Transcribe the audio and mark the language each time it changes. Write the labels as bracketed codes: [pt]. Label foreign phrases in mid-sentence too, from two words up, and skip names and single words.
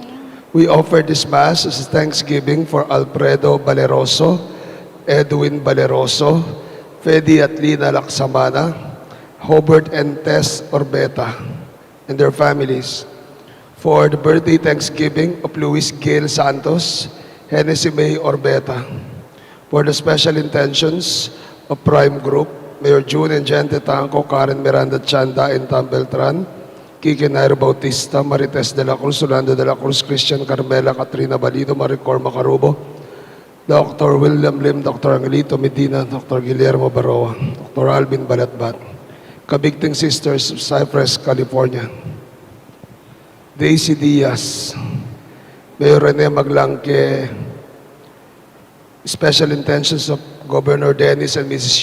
[en] We offer this Mass as thanksgiving for Alfredo Valeroso, Edwin Valeroso, Fedi at Lina Laksamana, Hobart and Tess Orbeta, and their families. For the birthday thanksgiving of Luis Gail Santos, Hennessy May Orbeta. For the special intentions of Prime Group, Mayor June and Gente Tanco, Karen Miranda Chanda and Tam Beltran, Kiki Nairo Bautista, Marites de la Cruz, Orlando de la Cruz, Christian Carmela, Katrina Balido, Maricor Macarubo, Dr. William Lim, Dr. Angelito Medina, Dr. Guillermo Baroa, Dr. Alvin Balatbat, Kabigting Sisters of Cypress, California, Daisy Diaz, Mayor Rene Maglangke, special intentions of Governor Dennis and Mrs.